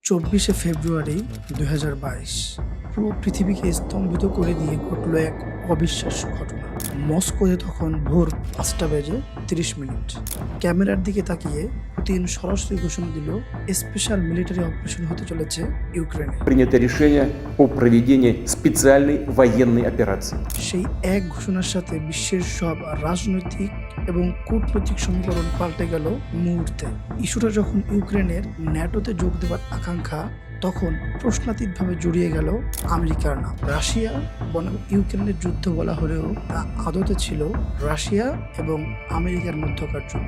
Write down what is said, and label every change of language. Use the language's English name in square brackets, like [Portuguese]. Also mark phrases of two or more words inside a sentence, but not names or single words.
[Bangla] 24শে ফেব্রুয়ারি ২০২২ পুরো পৃথিবীকে স্তম্ভিত করে দিয়ে ঘটল এক অবিশ্বাস্য ঘটনা। মস্কোতে তখন ভোর ৫টা বেজে ৩০ মিনিট। ক্যামেরার দিকে তাকিয়ে পুতিন সরাসরি ঘোষণা দিল [English] special military operation [Bangla] হতে চলেছে ইউক্রেনে। [Russian] Принято решение о проведении специальной военной операции. [Bangla] সেই এক ঘোষণার সাথে বিশ্বের সব রাজনৈতিক এবং কূটনৈতিক সমীকরণ পাল্টে গেল মুহূর্তে। ইস্যুটা যখন ইউক্রেনের ন্যাটোতে যোগ দেওয়ার আকাঙ্ক্ষা, তখন প্রশ্নাতীতভাবে জড়িয়ে গেল আমেরিকার নাম। রাশিয়া বনাম ইউক্রেনের যুদ্ধ বলা হলেও তা আদতে ছিল রাশিয়া এবং আমেরিকার মধ্যকার যুদ্ধ।